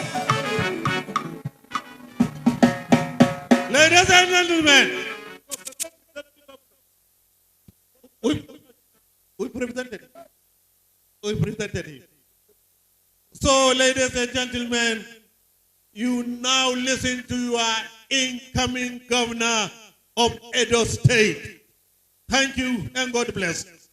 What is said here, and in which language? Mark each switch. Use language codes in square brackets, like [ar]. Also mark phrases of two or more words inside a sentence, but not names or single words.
[en] we presented him. So, ladies and gentlemen, you now listen to your incoming governor of Edo State. Thank you and God bless.